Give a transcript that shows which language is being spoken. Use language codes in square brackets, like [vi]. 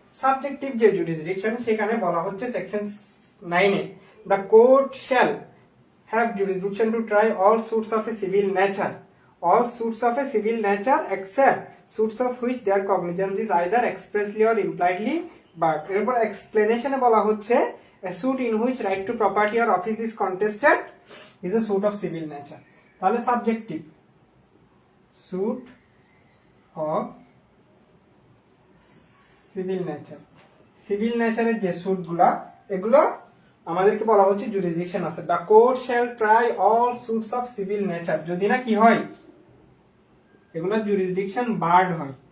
[bn] Subjective যে jurisdiction, সেখানে বলা হচ্ছে section 9 A, [en] The court shall have jurisdiction to try all suits of a civil nature, all suits of a civil nature except suits of which their cognizance is either expressly or impliedly barred. [bn] এরপর এক্সপ্লেনেশনে বলা হচ্ছে [en] a suit in which right to property or office is contested is a suit of civil nature. [bn] তাহলে subjective suit of civil nature, civil নেচারের যে suit গুলা, এগুলো আমাদেরকে বলা হচ্ছে জুরিসডিকশন আছে। [en] the court shall try all suits of civil nature, [bn] যদি না কি হয়, এগুলো জুরিসডিকশন বার্ড হয়।